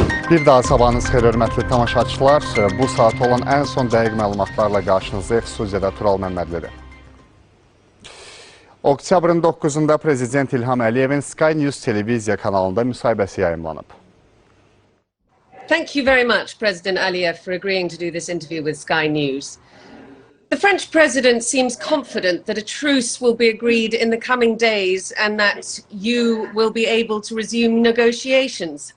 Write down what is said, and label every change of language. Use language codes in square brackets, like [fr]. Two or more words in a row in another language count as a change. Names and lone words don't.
[az] Bir daha sabahınız xeyir, hörmətli tamaşaçılar. Bu saat olan ən son dəqiq məlumatlarla qarşınızdayıq. Studiyada Tural Məmmədlidir. Oktyabrın 9-da Prezident İlham Əliyevin Sky News televiziya kanalında müsahibəsi yayımlanıb. [en] Thank you very much, President Aliyev, for agreeing to do this interview with Sky News. The French president seems confident that a truce will be agreed in the coming days and that you will be able to resume negotiations.